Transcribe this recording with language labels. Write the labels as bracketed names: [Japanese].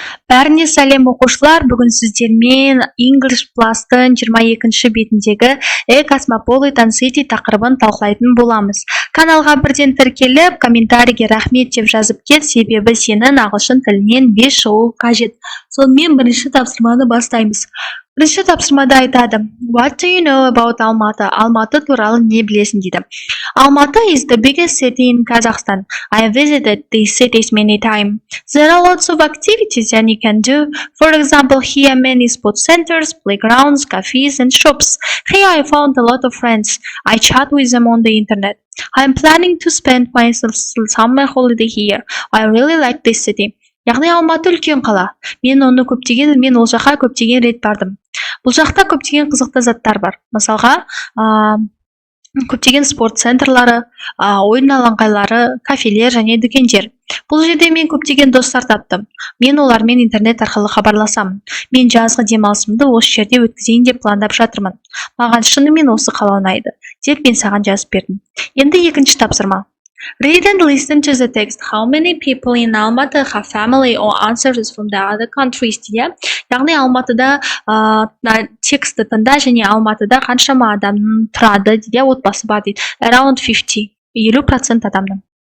[Kazakh] Бәріне сәлем оқушылар, бүгін сіздермен English Plus-тың 22-ші бетіндегі A Cosmopolitan City тақырыбын талқылайтын боламыз. Каналға бірден тіркеліп, комментарийге рахмет деп жазып кет, себебі сенің ағылшын тілінен 5 шығу қажет. Сонымен бірінші тапсырманы бастаймыз. Бірінші тапсырмада айтады: [English] What do you know about Almaty? [Kazakh] Алматы туралы не білесің дейді. [English] Almaty is the biggest city in Kazakhstan. I visited these cities many times. There are lots of activities that you can do. For example, here many sports centers, playgrounds, cafes and shops. Here I found a lot of friends. I chat with them on the internet. I am planning to spend my summer holiday here. I really like this city. [Kazakh] Яғни Алматы үлкен қала. Мен ол жаққа көптеген рет бардым. Бұл жақта көптеген қызықты заттар бар. Мысалға, көптеген спорт центрлары, ойын алаңқайлары, кафелер және дүкендер. Бұл жерде мен көптеген достар таптым. Мен олармен интернет арқылы хабарласамын. Мен жазғы демалысымды осы жерде өткізейін деп пландап жатырмын. Маған шынымен осы қала ұнайды деп мен саған жазып бердім. Енді екінші тапсырма. [English] Read and listen to the text. How many people in Almaty have family or ancestors from the other countries? [Kazakh] Дейді. Яғни Алматыда тексті тыңда және Алматыда қаншама адам тұрады дейді, отбасы бар дейді. [English] Around 50% адамның.